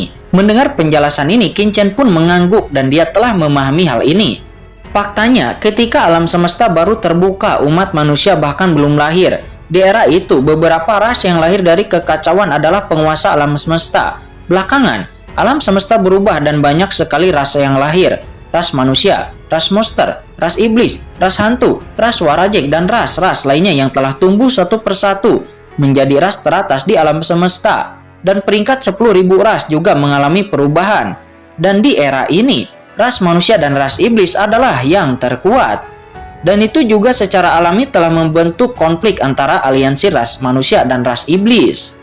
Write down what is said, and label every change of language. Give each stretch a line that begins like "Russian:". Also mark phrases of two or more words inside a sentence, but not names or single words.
Indonesian: Mendengar penjelasan ini, Qingchen pun mengangguk dan dia telah memahami hal ini. Faktanya, ketika alam semesta baru terbuka, umat manusia bahkan belum lahir. Di era itu, beberapa ras yang lahir dari kekacauan adalah penguasa alam semesta. Belakangan, alam semesta berubah dan banyak sekali ras yang lahir. ras manusia, ras monster, ras iblis, ras hantu, ras warajek, dan ras-ras lainnya yang telah tumbuh satu persatu menjadi ras teratas di alam semesta. Dan peringkat 10.000 ras juga mengalami perubahan. Dan di era ini, ras manusia dan ras iblis adalah yang terkuat. Dan itu juga secara alami telah membentuk konflik antara aliansi ras manusia dan ras iblis.